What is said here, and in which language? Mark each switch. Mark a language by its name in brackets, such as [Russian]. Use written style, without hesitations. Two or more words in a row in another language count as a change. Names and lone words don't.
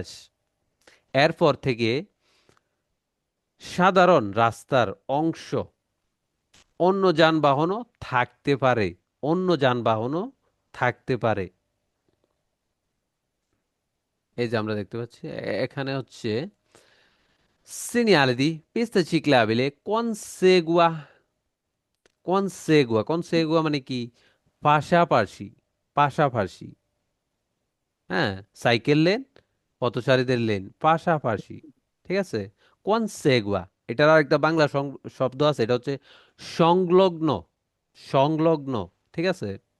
[Bangla] এরপর থেকে সাধারণ রাস্তার অংশ, অন্য যানবাহনও থাকতে পারে, অন্য যানবাহনও থাকতে পারে। এই যে আমরা দেখতে পাচ্ছি এখানে হচ্ছে [Italian] segnale di pista ciclabile consegua, consegua, consegua [Bangla] মানে কি? পাশাপাশি, পাশাপাশি। হ্যাঁ, সাইকেল লেন পথচারীদের লেন পাশাপাশি, ঠিক আছে। কনসেগুয়া, এটার আর একটা বাংলা শব্দ আছে, এটা হচ্ছে সংলগ্ন, সংলগ্ন, ঠিক আছে।